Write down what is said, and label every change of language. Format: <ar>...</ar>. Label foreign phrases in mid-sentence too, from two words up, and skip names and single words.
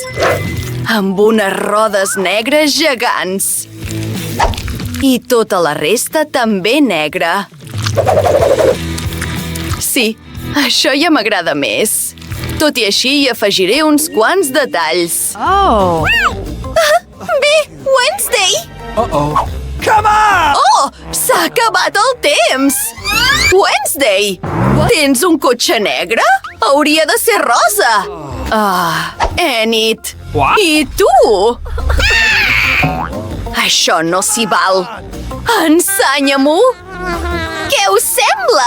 <ca>Amb unes rodes negres gegants. I tota la resta també negra. Sí, això ja m'agrada més. Tot i així, hi afegiré uns quants detalls. Bé, Wednesday!</ca> <en>Come on!</en> <ca>Oh, s'ha acabat el temps! Wednesday! Tens un cotxe negre? Hauria de ser rosa! Enid!</ca> <en>What?</en> <ca>I tu? Això no s'hi val. Ensenya-m'ho! Què us sembla?</ca>